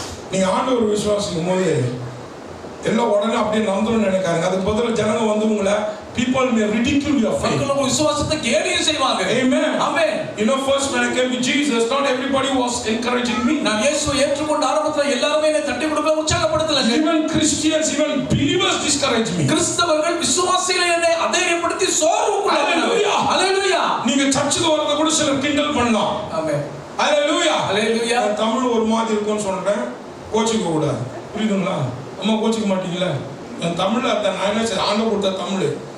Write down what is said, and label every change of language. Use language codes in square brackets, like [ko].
[ta] நீங்க ஆண்டவர் விசுவாசிக்கும் போது எல்லாம் உடனே அப்படியே நடந்துரும் நினைக்காங்க. அதுக்கு பதிலா ஜனங்க வந்து உங்களை [en] people may ridicule your faith. [ta] மக்கள் விசுவாசத்தை கேலியும் செய்வாங்க. [en] Amen. [ta] Amen. [en] You know, first when I came to Jesus, not everybody was encouraging me. [ta] நான் இயேசுவை ஏற்றுக்கொண்ட ஆரம்பத்துல எல்லாரும் என்னை தட்டி கொடுக்க உற்சாகப்படுத்தலங்க. [en] Even Christians, even believers discourage me. [ta] கிறிஸ்தவர்கள் விசுவாசிகளை என்னை அதைரியப்படுத்தி சோர்வுக்குள்ளாக்கினார்கள். [en] Hallelujah. ஹalleluya. [ta] நீங்க சர்ச்சுக்கு வரத கூட சிலர் கிண்டல் பண்ணலாம். ஆமென். [en] Hallelujah. ஹalleluya. [ta] தமிழ் ஒரு மாதிரி இருக்கும்னு சொல்றேன். கோச்சிக்க கூடாது. புரியுதுங்களா? அம்மா கோச்சிக்க மாட்டீங்களா? என் தமிழ்ல அத நான் என்ன செய்ய ஆண்டவர் கொடுத்த தமிழ்.